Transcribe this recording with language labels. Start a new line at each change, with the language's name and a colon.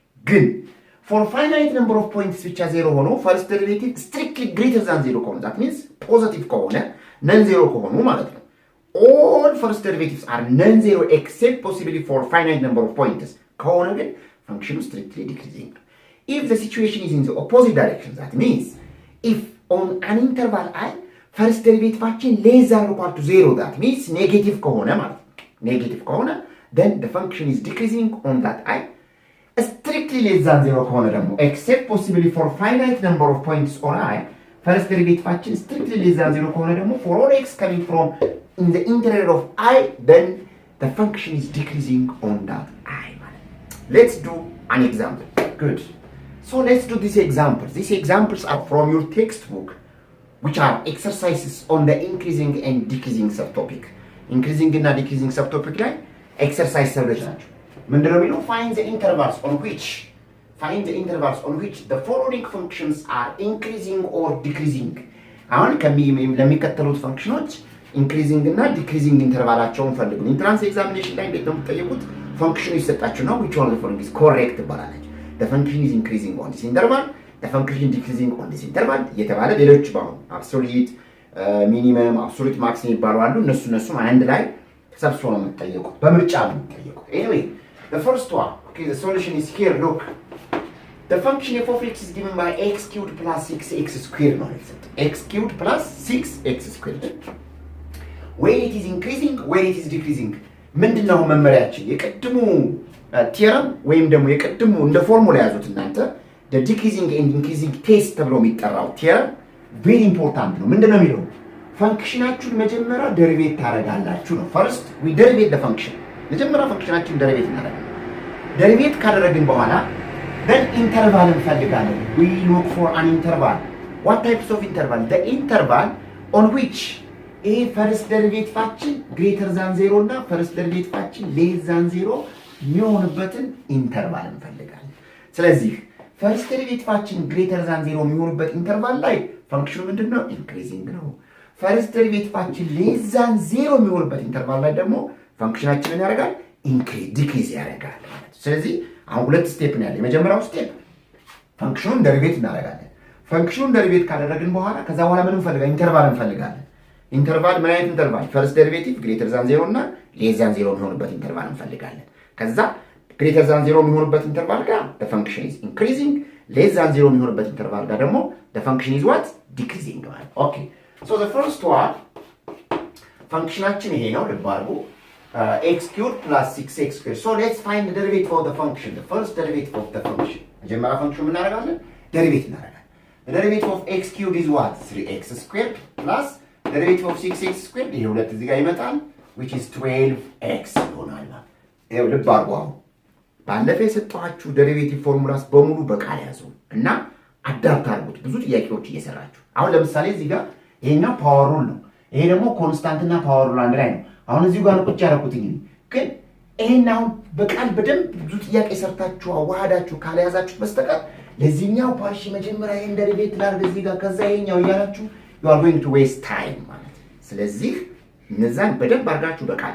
Amharic: ግን
English: for finite number of points
Amharic: ብቻ 0 ሆኖ
English: ፈርስት ዴሪቬቲቭ strictly greater than 0 ከሆነ that means positive ከሆነ non zero
Amharic: ከሆኑ ማለት ነው።
English: all first derivatives are non zero except possibly for finite number of points
Amharic: ከሆነ ግን ፈንክሽኑ
English: strictly decreasing. If the situation is in the opposite direction, that means if on an interval I first derivative less than or equal to 0, that means negative
Amharic: ከሆነ ማለት ነው።
English: then the function is decreasing on that I. Strictly less than 0
Amharic: ከሆነ ደግሞ
English: except possibly for finite number of points on I, first derivative strictly less than 0 ከሆነ ደግሞ for all x coming from in the interior of I, then the function is decreasing on that I. Let's do an example. Good. So let's do these examples. These examples are from your textbook, which are exercises on the increasing and decreasing subtopic. Increasing and decreasing subtopic
Amharic: ላይ exercise ሰብሎች ናቸው። ምንድነው የሚለው?
English: find the intervals on which the following functions are increasing or decreasing.
Amharic: አሁን ለሚከተሉት ፈንክሽኖች ኢንክሪዚንግ እና ዲክሪዚንግ ኢንተርቫላቸውን ፈልጉ። ኢንትራንስ ኤግዛሚኔሽን ላይ እንዴት ነው የምትጠየቁት? ፈንክሽኑ ይሰጣችሁ ነው
English: which one of the following is correct
Amharic: ትባላለች።
English: the function is increasing on this interval,
Amharic: the function is decreasing on this interval እየተባለ ሌሎች ባሉ አብሶሉት ሚኒመም አብሶሉት ማክሲመም ይባሉ አሉ። እነሱ አንድ ላይ ተሰብስቦ ነው የምትጠየቁት፣ በምርጫ ነው የምትጠየቁት።
English: anyway the first one, okay, the solution is here. Look, the function f of x is given by x cubed plus 6x squared
Amharic: ማለት ነው።
English: x cubed plus 6x squared. When it is increasing, when it is decreasing.
Amharic: ምንድነው መመሪያችን? የቀድሙ ቲዮረም ወይም ደግሞ የቀድሙ እንደ ፎርሙላ ያዙት እናንተ
English: the decreasing and increasing test
Amharic: ተብሎ የሚጠራው ቲዮረም
English: very important
Amharic: ነው። ምንድነው የሚለው? ፈንክሽናችሁን መጀመሪያ ደሪቬት ታደርጋላችሁ ነው።
English: first we derivate the function.
Amharic: መጀመሪያ ፈንክሽናችሁን ደሪቬት እናደርጋለን። ደሪቬት ካደረግን በኋላ
English: then interval
Amharic: እንፈልጋለን።
English: we look for an interval. What types of interval? The interval on which a first derivative greater than 0 እና first derivative less than 0
Amharic: የሚሆንበትን ኢንተርቫል እንፈልጋለን። ስለዚህ
English: first derivative greater than 0
Amharic: የሚሆንበት ኢንተርቫል ላይ ፈንክሽኑ ምንድነው? ኢንክሪዚንግ ነው። first derivative less than 0 የሚሆንበት ኢንተርቫል ላይ ደግሞ ፈንክሽናችንን ያደርጋል ዲክሪዝ ያደርጋል ማለት ነው። ስለዚህ አሁን ሁለት ስቴፕ ነው ያለው። የመጀመሪያው ስቴፕ ፈንክሽኑን ደሪቬት እናደርጋለን። ፈንክሽኑን ደሪቬት ካደረግን በኋላ ከዛ በኋላ ምን እንፈልጋለን? ኢንተርቫል እንፈልጋለን። ኢንተርቫል ምን አይነት ኢንተርቫል? ፈርስት ዴሪቬቲቭ ግሬተር ዛን 0 እና ሌስ ዛን 0 የሚሆንበት ኢንተርቫል እንፈልጋለን። ከዛ ግሬተር ዛን 0 የሚሆንበት ኢንተርቫል ጋር
English: the function is increasing
Amharic: ሌስ ዛን 0 የሚሆንበት ኢንተርቫል ጋር ደግሞ
English: the function is what? decreasing
Amharic: ማለት። ኦኬ
English: so the first one
Amharic: ፈንክሽናችን ይሄ ነው። ልብ አድርጉ
English: x cubed plus 6x squared. So let's find the derivative of the function. The first derivative of the function.
Amharic: መጀመሪያ ፈንክሽኑ ምን እናደርጋለን? ደሪቬት እናደርጋለን።
English: The derivative of x cubed is what? 3x squared plus the derivative of 6x squared
Amharic: ይሄ ሁለት እዚህ ጋር ይመጣል
English: which is 12x
Amharic: ይሆናል ማለት። ይሄው ልብ አድርጉ። አሁን ባለፈው የሰጠኋችሁ ደሪቬቲቭ ፎርሙላስ በሙሉ በቃል ያዙ እና አዳፕት አድርጉት ብዙ ጥያቄዎች እየሰራችሁ። አሁን ለምሳሌ እዚህ ጋር ይሄኛው ፓወር ሩል ነው። ይሄ ደግሞ ኮንስታንት እና ፓወር ሩል አንድ ላይ ነው። አሁን እዚሁ ጋር ቁጭ ያደረኩት ግን ይሄን አሁን በቃል በደንብ ብዙ ጥያቄ ሰርታችሁ አዋሃዳችሁ ካልያዛችሁት በስተቀር ለዚህኛው ፓርሽ መጀመሪያ ይሄን ደሪቬት ላድርግ እዚህ ጋር ከዛ ይሄኛው እያላችሁ
English: you are going to waste time
Amharic: ማለት። ስለዚህ እነዛን በደንብ አድርጋችሁ